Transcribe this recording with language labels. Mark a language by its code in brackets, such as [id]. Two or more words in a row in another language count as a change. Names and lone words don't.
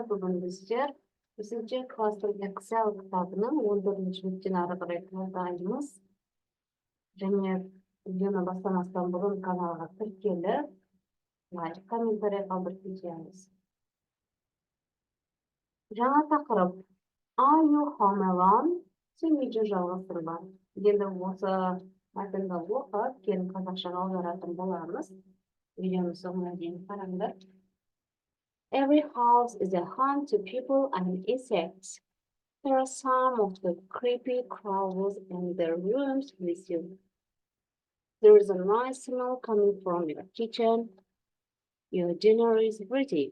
[kk] Бүгін біздер 5-ші класстың Excel кітабының 14-ші беттен ары қарай талдаймыз. Және видеоны бастамастан бұрын каналға тіркеліп, лайк, комментарий қалдырып кетеміз. Жаңа тақырып [en] Are you home alone? [kk] Сен үйде жалғызсың ба? Енді осы мәтінді оқып, кейін қазақшаға аударатын боламыз. Видеоны соңына дейін қараңдар. [en] Every house is a home to people and insects. There are some of the creepy crawlers in their rooms with you. There is a nice smell coming from your kitchen. Your dinner is ready.